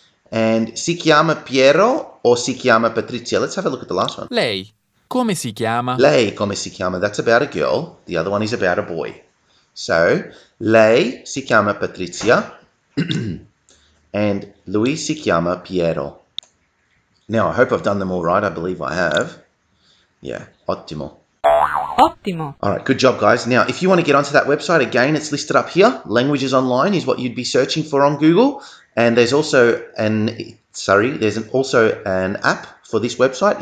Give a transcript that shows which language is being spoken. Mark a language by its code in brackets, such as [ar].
[it] And si chiama Piero or si chiama Patrizia? [en] Let's have a look at the last one. [it] Lei, come si chiama? Lei come si chiama? [en] That's about a girl. The other one is about a boy. [it] So, lei si chiama Patrizia and lui si chiama Piero. [en] Now, I hope I've done them all right. I believe I have. [it] Yeah, ottimo. Ottimo. [en] All right, good job, guys. Now, if you want to get onto that website, again, it's listed up here. Languages Online is what you'd be searching for on Google. And there's also an app for this website.